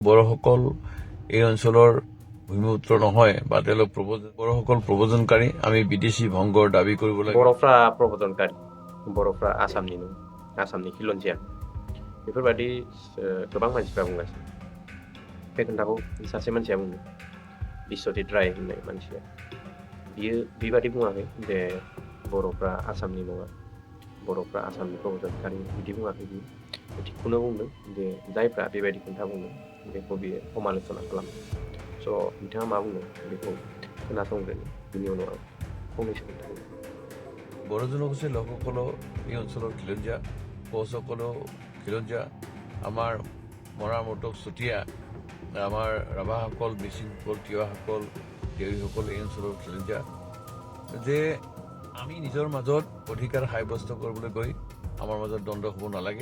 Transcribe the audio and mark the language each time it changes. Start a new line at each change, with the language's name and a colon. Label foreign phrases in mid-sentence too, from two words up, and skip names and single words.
Assamese: বড়োসকল এই অঞ্চলৰ ভূমিপুত্ৰ নহয় বা তেওঁলোক বড়োসকল প্ৰব্ৰজনকাৰী আমি বিদেশী ভংগৰ দাবী কৰিব লাগে।
Bodo: बर'फ्रा प्रबोधनकारि बर'फ्रा आसामनि नङा आसामनि खिलन्जिया बेफोरबायदि गोबां मानसिफ्रा बुंगासिनो बे खोथाखौ सासे मानसिया बुङो बिश्वजित राय होननाय मानसिया बियो बेबादि बुङाखै जे बर'फ्रा आसामनि नङा बर'फ्रा आसामनि प्रबोधनकारि बिदि बुङाखै बियो थिगखौनो बुंदों जे जायफ्रा बेबायदि खोथा बुंदों बेखौ बियो समालोचना खालामो स' बिथाङा मा बुंदों बेखौ खोनासंग्रोनि बिनि उनाव आं फंनैसो खोथा बुंगोन।
Assamese: বড়ো জনগোষ্ঠীৰ লোকসকলেও এই অঞ্চলৰ খিলঞ্জীয়া, কোচসকলেও খিলঞ্জীয়া, আমাৰ মৰা মটক চুতীয়া, আমাৰ ৰাভাসকল, মিচিংসকল, তিৱাসকল, দেউৰীসকল এই অঞ্চলৰ খিলঞ্জীয়া, যে আমি নিজৰ মাজত অধিকাৰ সাব্যস্ত কৰিবলৈ গৈ আমাৰ মাজত দ্বন্দ্ব হ'ব নালাগে।